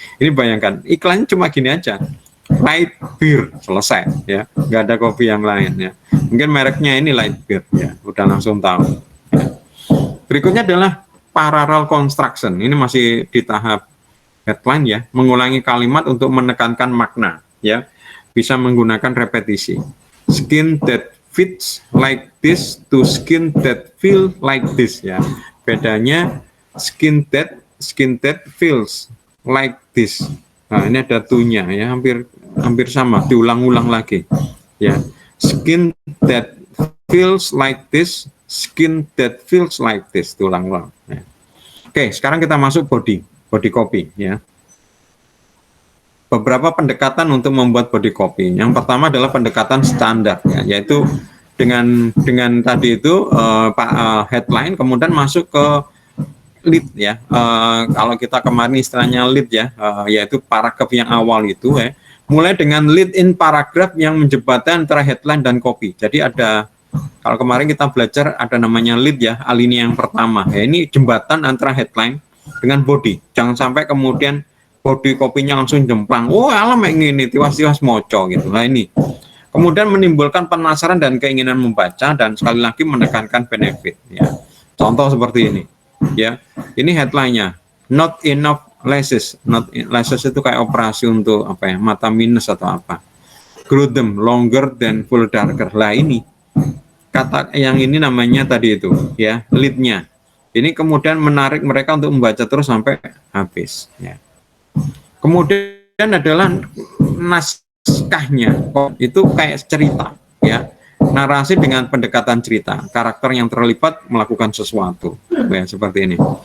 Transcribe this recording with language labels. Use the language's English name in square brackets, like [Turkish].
[Indonesian] Ini bayangkan iklannya cuma gini aja, light beer, selesai ya, nggak ada kopi yang lain ya. Mungkin mereknya ini light beer ya, udah langsung tahu. Berikutnya adalah parallel construction. Ini masih di tahap headline ya, mengulangi kalimat untuk menekankan makna ya, bisa menggunakan repetisi. [English] Skin that fits like this to skin that feel like this ya. [Indonesian] Bedanya [English] skin that feels like this. [Indonesian] Nah, ini ada to-nya ya, hampir sama, diulang-ulang lagi ya. [English] Skin that feels like this, skin that feels like this, [Indonesian] diulang-ulang ya. Oke, sekarang kita masuk body copy ya. Beberapa pendekatan untuk membuat body copy. Yang pertama adalah pendekatan standar ya, yaitu dengan tadi itu headline, kemudian masuk ke lead ya. Kalau kita kemarin istilahnya lead ya, yaitu paragraf yang awal itu ya. Mulai dengan lead in paragraf yang menjembatkan antara headline dan copy. Jadi ada, kalau kemarin kita belajar ada namanya lead ya, alinea yang pertama. Ya, ini jembatan antara headline dengan body. Jangan sampai kemudian body kopinya langsung jemplang. Oh, alam ini [Javanese] tiwas-tiwas moco [Indonesian] gitu. Nah ini. Kemudian menimbulkan penasaran dan keinginan membaca, dan sekali lagi menekankan benefit ya. Contoh seperti ini. Ya. Ini headline-nya. [English] Not enough lashes. [Indonesian] Lashes itu kayak operasi untuk apa ya? Mata minus atau apa. [English] Grow them longer than full darker. [Indonesian] Lah ini. Kata yang ini namanya tadi itu ya, lead-nya. Ini kemudian menarik mereka untuk membaca terus sampai habis ya. Kemudian adalah naskahnya, itu kayak cerita ya, narasi dengan pendekatan cerita, karakter yang terlibat melakukan sesuatu ya, seperti ini.